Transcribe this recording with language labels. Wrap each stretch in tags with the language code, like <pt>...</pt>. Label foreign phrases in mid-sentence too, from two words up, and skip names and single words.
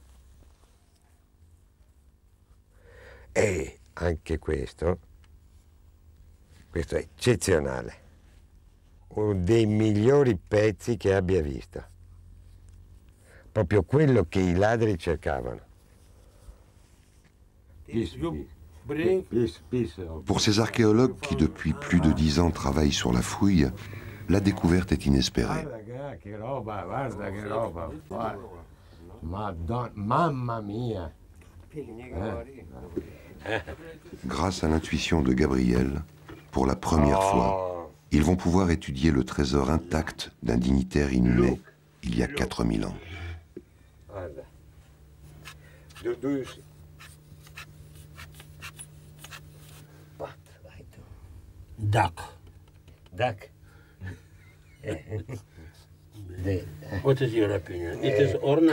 <it>E anche questo è eccezionale, uno dei migliori pezzi che abbia visto, proprio quello che i ladri cercavano.</it> <fr>Pour ces archéologues qui, depuis plus de 10 ans, travaillent sur la fouille, la découverte est inespérée.</fr> <it>Mamma mia!</it> <fr>Grâce à l'intuition de Gabriel, pour la première fois, ils vont pouvoir étudier le trésor intact d'un dignitaire inhumé il y a 4000 ans.</fr> <en>Duck. Duck? What is your opinion? It is ornament.</en>